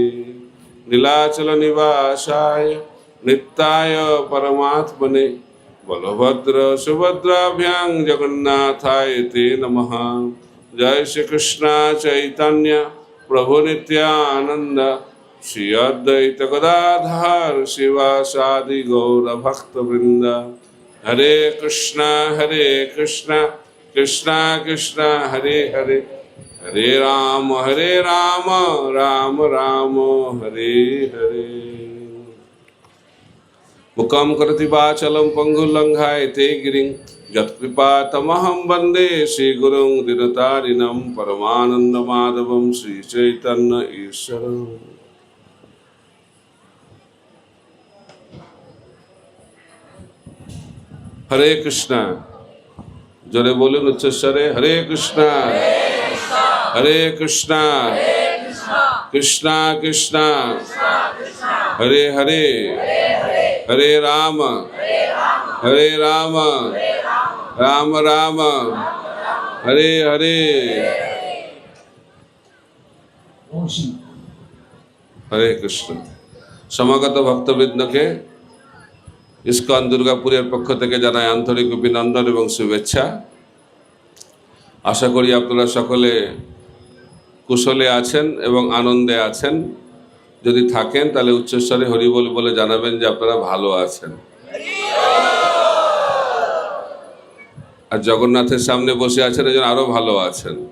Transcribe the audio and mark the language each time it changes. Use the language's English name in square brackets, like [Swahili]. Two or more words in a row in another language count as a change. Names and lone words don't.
[Sanskrit] नीलाचल निवासाय नित्याय परमात्मने बलभद्र सुभद्राभ्यां जगन्नाथाय ते नमः। जय श्री कृष्ण चैतन्य प्रभु नित्यानंद श्री अद्वैत गदाधर शिवासादि गौर भक्त वृंद। हरे कृष्णा कृष्णा कृष्णा हरे हरे हरे राम राम राम हरे हरे। मुखं करोति वाचालं पंगुलंघायते गिरिं यत्कृपातमहं वन्दे श्रीगुरुं दीनतारिणं परमानन्दमाधवं श्रीचैतन्य ईश्वरम्। हरे कृष्णा [Bangla] জোরে বলুন উচ্চস্বরে [Sanskrit] हरे कृष्णा कृष्णा कृष्णा हरे हरे हरे राम राम राम हरे हरे। हरे कृष्ण। [Bangla] সমাগত ভক্তবৃন্দ কে ইসকন দুর্গাপুরের পক্ষ থেকে জানাই আন্তরিক অভিনন্দন এবং শুভেচ্ছা। আশা করি আপনারা সকলে কুশলে আছেন এবং আনন্দে আছেন। যদি থাকেন তাহলে উচ্চস্বরে হরি বল বলে জানাবেন যে আপনারা ভালো আছেন। আর জগন্নাথের সামনে বসে আছেন এজন্য আরো ভালো আছেন।